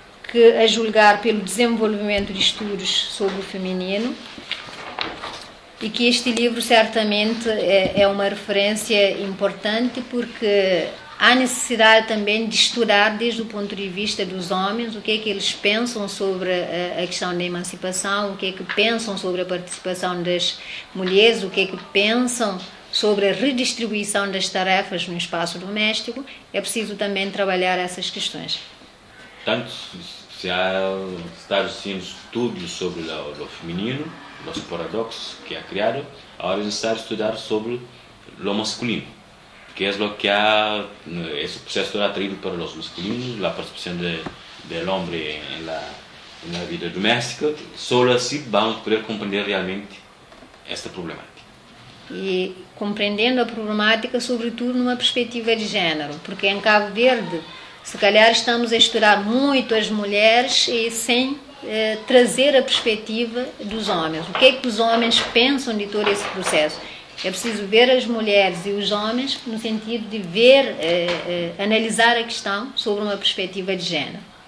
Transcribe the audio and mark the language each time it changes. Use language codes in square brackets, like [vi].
[pt] que a julgar pelo desenvolvimento de estudos sobre o feminino, e que este livro certamente é uma referência importante, porque há necessidade também de estudar desde o ponto de vista dos homens o que é que eles pensam sobre a questão da emancipação, o que é que pensam sobre a participação das mulheres, o que é que pensam sobre a redistribuição das tarefas no espaço doméstico. É preciso também trabalhar essas questões. Tanto se há estado sendo estudos sobre o feminino, os paradoxos que a criaram, agora é necessário estudar sobre o masculino. [es] Que es lo que ha, ese proceso ha traído para los masculinos, la participación del hombre en la vida doméstica. Solo así vamos a poder comprender realmente esta problemática. Y comprendiendo la problemática, sobretudo en una perspectiva de género, porque en Cabo Verde, [pt] se calhar [es] estamos a estudiar mucho las mujeres y sin [pt] trazer a perspectiva dos homens. O que é que os homens pensam de todo esse processo? É preciso ver as mulheres e os homens no sentido de ver, analisar a questão sobre uma perspectiva de género.